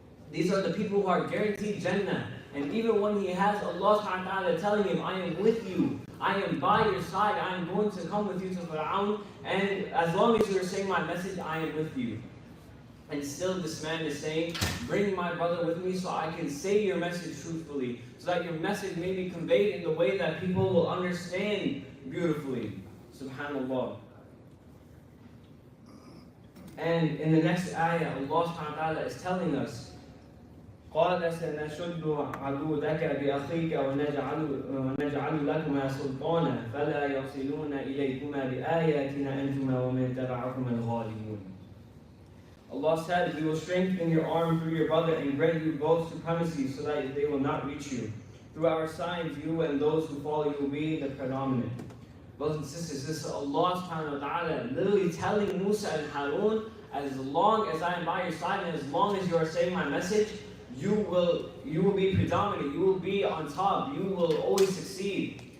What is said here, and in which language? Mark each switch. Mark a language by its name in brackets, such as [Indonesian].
[English] These are the people who are guaranteed Jannah. And even when he has Allah subhanahu wa ta'ala telling him, I am with you, I am by your side, I am going to come with you to Fir'aun, and as long as you are saying my message, I am with you. And still this man is saying, bring my brother with me so I can say your message truthfully, so that your message may be conveyed in the way that people will understand beautifully. Subhanallah. And in the next ayah, Allah subhanahu wa ta'ala is telling us, [Arabic] قال سنشد عضدك بأخيك ونجعل لكما سلطانا فلا يصلون إليكما بآياتنا أنتما ومن تبعكما الغالبون. [English] Allah said, we will strengthen your arm through your brother and grant you both supremacy so that they will not reach you. Through our signs, you and those who follow you will be the predominant. Brothers and sisters, this is Allah subhanahu wa ta'ala literally telling Moosa and Harun, as long as I am by your side and as long as you are saying my message, you will be predominant, you will be on top, you will always succeed.